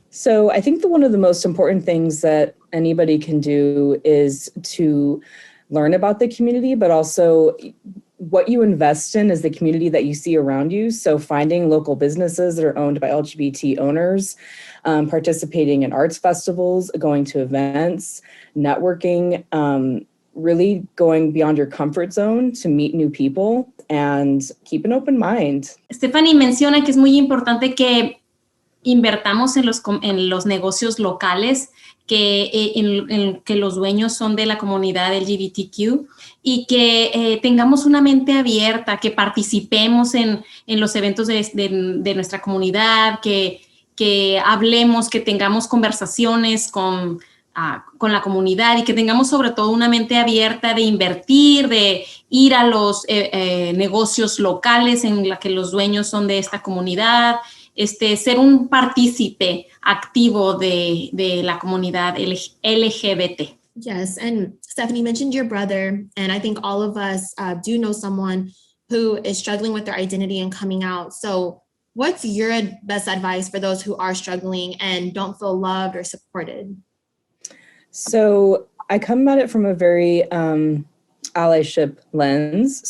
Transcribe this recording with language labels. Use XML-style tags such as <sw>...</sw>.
<en>So I think one of the most important things that anybody can do is to learn about the community, but also what you invest in is the community that you see around you. So finding local businesses that are owned by LGBT owners, participating in arts festivals, going to events, networking, really going beyond your comfort zone to meet new people and keep an open mind.</en> <es>Stephanie menciona que es muy importante que invertamos en los negocios locales, que los dueños son de la comunidad LGBTQ y que tengamos una mente abierta, que participemos en los eventos de nuestra comunidad, que hablemos, que tengamos conversaciones con la comunidad y que tengamos sobre todo una mente abierta de invertir, de ir a los negocios locales en la que los dueños son de esta comunidad, ser un partícipe activo de la comunidad LGBT.</es> <en>Yes, and Stephanie mentioned your brother, and I think all of us do know someone who is struggling with their identity and coming out. So what's your best advice for those who are struggling and don't feel loved or supported? So I come at it from a very allyship lens.</en>